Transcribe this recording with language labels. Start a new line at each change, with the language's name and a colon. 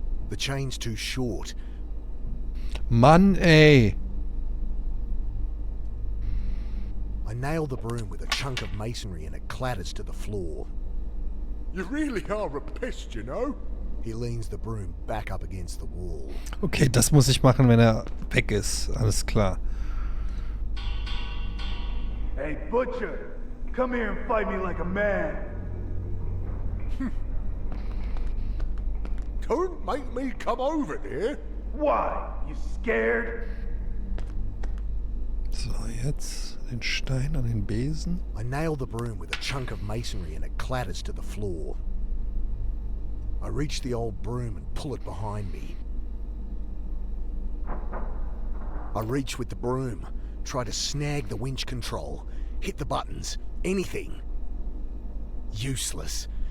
English: The chain's too short.
German: Mann, ey.
English: I nail the broom with a chunk of masonry and it clatters to the floor. You really are a pest, you know. He leans the broom back up against the wall.
German: Okay, das muss ich machen, wenn er weg ist. Alles klar.
English: Hey, Butcher, come here and fight me like a man. Don't make me come over there. Why? You scared?
German: So, jetzt den Stein an den Besen.
English: I nail the broom with a chunk of masonry and it clatters to the floor. I reach the old broom and pull it behind me. I reach with the broom, try to snag the winch control, hit the buttons, anything. Useless.